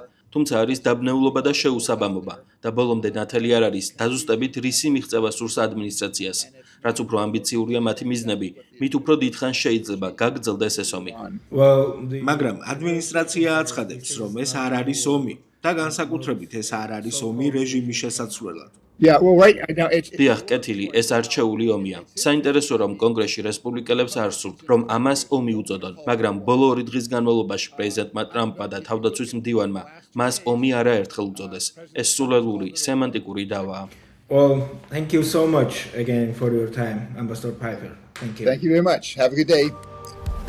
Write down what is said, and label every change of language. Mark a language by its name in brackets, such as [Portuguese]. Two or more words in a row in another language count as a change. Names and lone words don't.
[Georgian] თუმცა არის დაბნეულობა და შეუსაბამობა და ბოლომდე ნათელი არ არის დაზუსტებით რისი მიღწევა სურს ადმინისტრაციას. რაც უფრო ამბიციურია მათი მიზნები, მით უფრო დიდხანს შეიძლება გაგრძელდეს ეს ომი. [English] Well, [Georgian] მაგრამ ადმინისტრაცია აცხადებს, რომ ეს არ არის ომი და განსაკუთრებით ეს არ არის ომი რეჟიმის შესაცვლელად. [English] Yeah, well, right now it's [Georgian] დიახ, კეთილი, ეს არჩეული ომია. საინტერესოა, რომ კონგრესში რესპუბლიკელებს არ სურთ, რომ ამას ომი უწოდონ, მაგრამ ბოლო 2 დღის განმავლობაში პრეზიდენტმა ტრამპმა და თავდაცვის მდივანმა მას ომი არაერთხელ უწოდეს. ეს სულელური, სემანტიკური დავაა. [English] well, thank you so much again for your time, Ambassador Piper. Thank you. thank you very much. Have a good day.